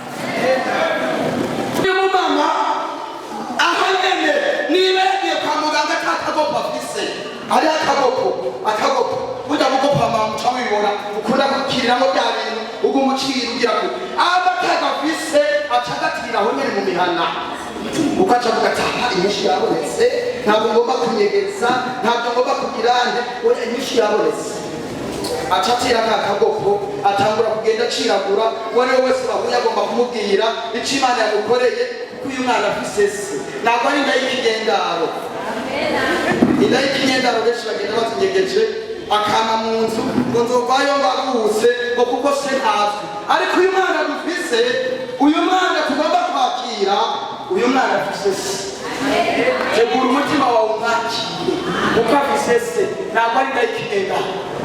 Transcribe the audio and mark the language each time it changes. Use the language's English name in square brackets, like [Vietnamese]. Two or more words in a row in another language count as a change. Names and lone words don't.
[Rundi] uyu mumama aho nyene niba yagiye kwa muganga ata kagopo afise ari akagopo burya gugopa mama muca wibona ukunda gukiriramo bya bintu ugumucira ugira ngo aba atagafise acagatira aho nyene mu mihana uko aca kugatanga inyinshi yabonetse ntabwo ngomba kunyegeza ntabwo ngomba kugira oya inyinshi yabonetse aca atira ka kagopo atangura kugenda aciragura uwo ari we wese bahuye agomba kumubwira icyo Imana yamukoreye kuko uyu mwana afise se ntabwo ari inda y'ikigendaro inda y'ikigendaro benshi bagenda bazinyegeje akama mu nzu ngo nzovayo mbaguse ngo kuko se ntazwi ariko uyu mwana dufise uyu mwana tugomba kwakira uyu mwana afise se tegura umutima wawe umwakire kuko afise se ntabwo ari inda y'ikigendaro